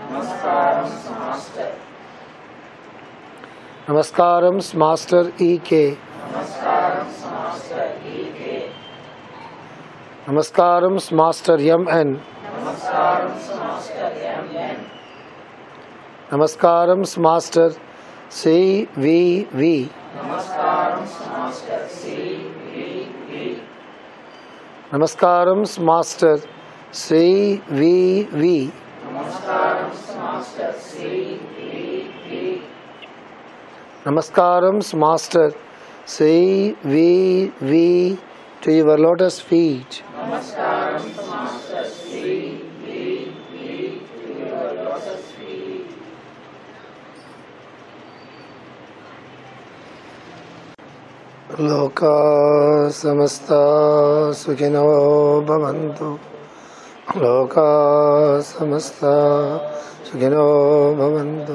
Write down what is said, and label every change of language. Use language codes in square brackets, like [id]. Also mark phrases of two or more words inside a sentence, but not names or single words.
[sa] नमस्कारं मास्टर E.K. नमस्कारं मास्टर M.N. नमस्कारं मास्टर C.V.V. नमस्कारं मास्टर C.V.V. नमस्कारं मास्टर C.V.V. [en] to your lotus feet. Namaskaram Master C.V.V. to your lotus feet. [sa] Loka samasta sukhino bhavantu. Loka samasta sukhino bhavantu.